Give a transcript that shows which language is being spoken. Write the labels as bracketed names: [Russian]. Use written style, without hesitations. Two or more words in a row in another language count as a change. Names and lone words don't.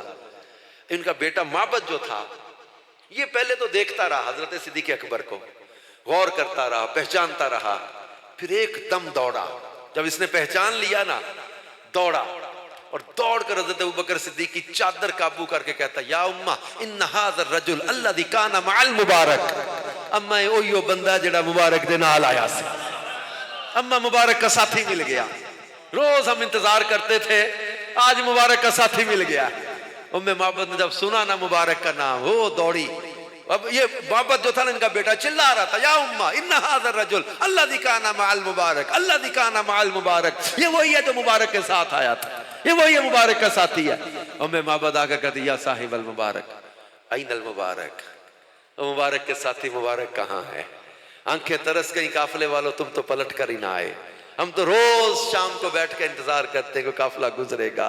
[Urdu] ان کا بیٹا معبد جو تھا یہ پہلے تو دیکھتا رہا حضرت صدیق اکبر کو، غور کرتا رہا، پہچانتا رہا، پھر ایک دم دوڑا. جب اس نے پہچان لیا نا دوڑا، اور دوڑ کر حضرت ابوبکر صدیق کی چادر قابو کر کے کہتا [Arabic] یا امہ ان ھذا الرجل الذی کان مع المبارک، [Urdu] اما [Punjabi] اوہیو بندہ جڑا مبارک دے نال آیا سی، [Urdu] اما مبارک کا ساتھی مل گیا. روز ہم انتظار کرتے تھے، آج مبارک کا ساتھی مل گیا. ام معبد نے جب سنا نا مبارک کا نام وہ دوڑی. اب یہ معبد جو تھا نا ان کا بیٹا چلا رہا تھا [Arabic] یا امہ ان ھذا الرجل الذی کان مع المبارک الذی کان مع المبارک، [Urdu] یہ وہی ہے جو مبارک کے ساتھ آیا تھا، یہ وہی مبارک کا ساتھی ہے. ام معبد آ کر کہتی [Arabic] یا صاحب المبارک این المبارک، [Urdu] مبارک کے ساتھی مبارک کہاں ہے؟ آنکھیں ترس گئیں، قافلے والوں تم تو پلٹ کر ہی نہ آئے. ہم تو روز شام کو بیٹھ کے انتظار کرتے ہیں کہ قافلہ گزرے گا.